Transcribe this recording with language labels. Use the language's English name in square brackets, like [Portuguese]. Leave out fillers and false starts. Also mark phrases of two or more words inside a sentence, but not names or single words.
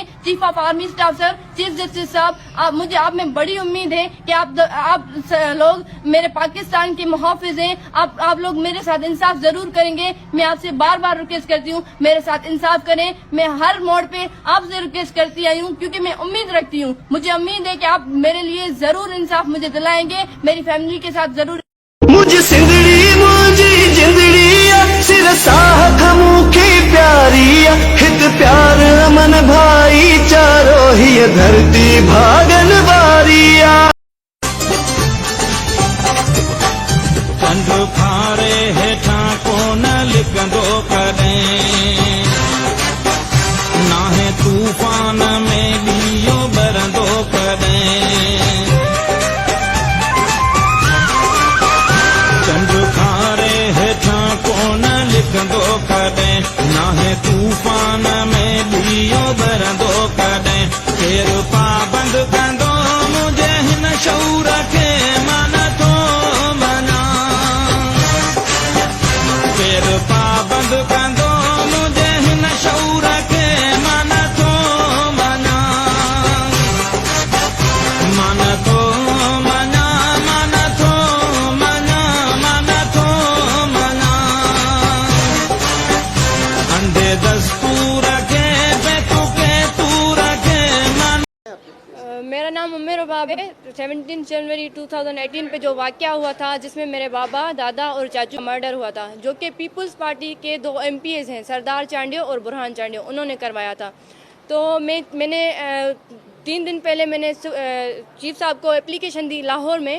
[English] Chief of Army Staff [Urdu] सर, [English] Chief Justice [Urdu] صاحب، مجھے آپ میں بڑی امید ہے کہ آپ لوگ میرے پاکستان کے محافظ ہیں. آپ لوگ میرے ساتھ انصاف ضرور کریں گے۔ میں آپ سے بار بار ریکویسٹ کرتی ہوں، میرے ساتھ انصاف کریں. میں ہر موڑ پہ آپ سے ریکویسٹ کرتی آئی ہوں کیونکہ میں امید رکھتی ہوں، مجھے امید ہے کہ آپ میرے لیے ضرور انصاف مجھے دلائیں گے، میری فیملی کے ساتھ ضرور. [Sindhi] मुझ सिंधड़ी मुझी जिंदड़ी सिर साह मुखी प्यारी हित प्यार अमन भाई चारो ही धरती भागन वारिया कंड खारे हेठा कोन लिकंदो करें नाहे तूफान में लियो बरंदो करें कंड खारे हेठा कोन लिकंदो करें नाहे तूफान में लियो बरंदो करें केर पाबंद कंदो मुझे हिन शऊर खे मन थो मना केर पाबंद कंदो मुझे हिन शऊर खे मन थो मना मन थो मना मन थो मना मन थो मना अंधे दस्तूर खे बेतुके तूर खे मन। [Urdu] میرا نام ام رباب ہے. 17 جنوری 2018 پہ جو واقعہ ہوا تھا جس میں میرے بابا، دادا اور چاچو کا مرڈر ہوا تھا، جو کہ پیپلز پارٹی کے 2 MPs ہیں، سردار چانڈیو اور برہان چانڈیو، انہوں نے کروایا تھا. تو میں نے 3 دن پہلے میں نے چیف صاحب کو ایپلیکیشن دی لاہور میں.